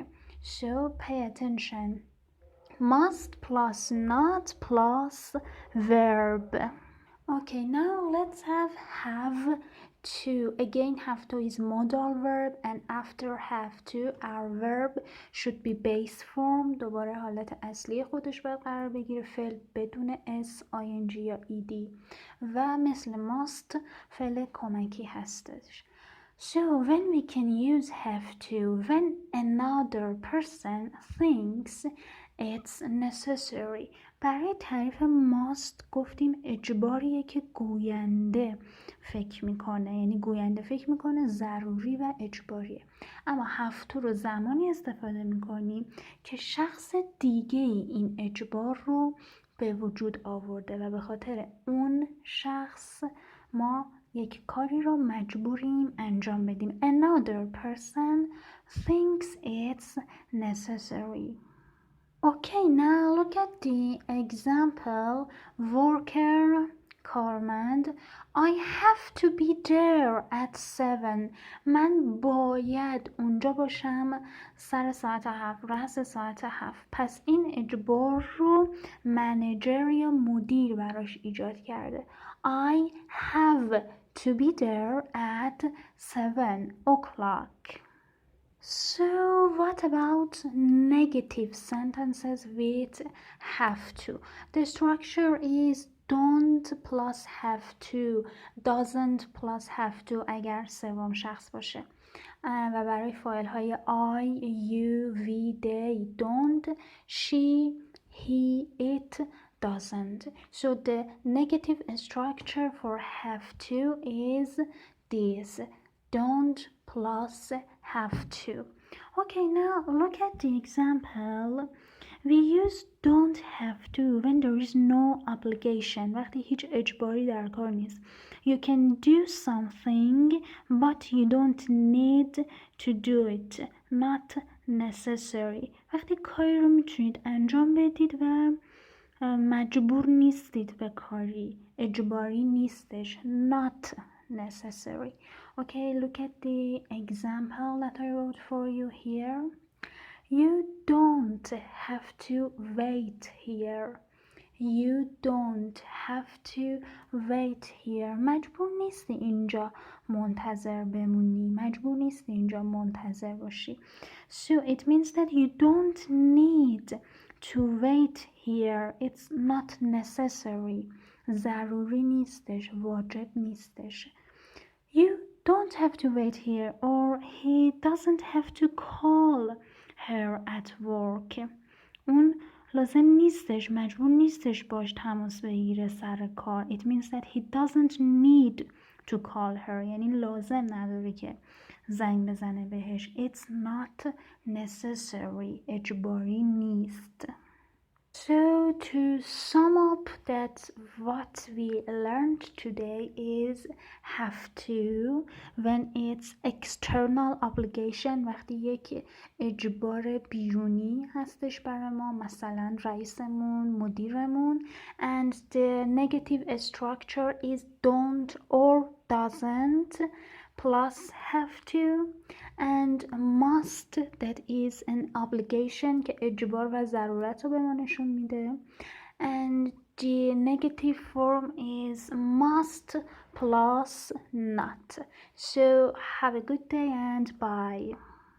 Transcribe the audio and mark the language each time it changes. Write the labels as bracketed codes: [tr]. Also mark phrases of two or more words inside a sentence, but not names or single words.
[en] So pay attention. Must plus not plus verb. Okay, now let's have to. Again, have to is modal verb, and after have to, our verb should be base form. [fa] دوباره حالت اصلی خودش باید قرار بگیره. فعل بدون s, ing یا ed و مثل must فعل کمکی هستش. [en] So when we can use have to, when another person thinks it's necessary. [fa] برای تعریف must گفتیم اجباریه که گوینده فکر میکنه. یعنی گوینده فکر میکنه ضروری و اجباریه. اما [en] have to [fa] رو زمانی استفاده میکنیم که شخص دیگه این اجبار رو به وجود آورده و به خاطر اون شخص ما یک کاری رو مجبوریم انجام بدیم. [en] Another person thinks it's necessary. Okay, now look at the example. Worker, کارمند. I have to be there at 7. [fa] من باید اونجا باشم سر ساعت 7، رأس ساعت 7. پس این اجبار رو منیجر یا مدیر براش ایجاد کرده. [en] I have to be there at 7 o'clock. So what about negative sentences with have to? The structure is don't plus have to, doesn't plus have to [fa] اگر سوم شخص باشه. و برای فایل های [en] I, you, we, they, don't, she, he, it, doesn't. So the negative structure for have to is this. Don't plus have to. Okay, now look at the example. We use don't have to when there is no obligation. [fa] وقتی هیچ اجباری در کار نیست. [en] You can do something but you don't need to do it. Not necessary. [fa] وقتی کاری رو میتونید انجام بدید و مجبور نیستید به کاری. اجباری نیستش. [en] Not necessary. Okay, look at the example that I wrote for you here. You don't have to wait here. You don't have to wait here. [fa] مجبور نیستی اینجا منتظر بمونی. مجبور نیستی اینجا منتظر باشی. [en] So it means that you don't need to wait here. It's not necessary. [fa] ضروری نیستش. واجب نیستش. [en] You don't have to wait here, or he doesn't have to call her at work. [fa] اون لازم نیستش، مجبور نیستش باش تماس بگیره سر کار. [en] It means that he doesn't need to call her. [fa] یعنی لازم نداره که زنگ بزنه بهش. [en] It's not necessary. [fa] اجباری نیست. [en] So to sum up that what we learned today is have to when it's external obligation. [fa] وقتی یک اجبار بیرونی هستش برای ما، مثلا رئیسمون، مدیرمون. [en] And the negative structure is don't or doesn't plus have to, and must that is an obligation [fa] که اجبار و ضرورت رو به ما نشون میده. [en] And the negative form is must plus not. So have a good day and bye.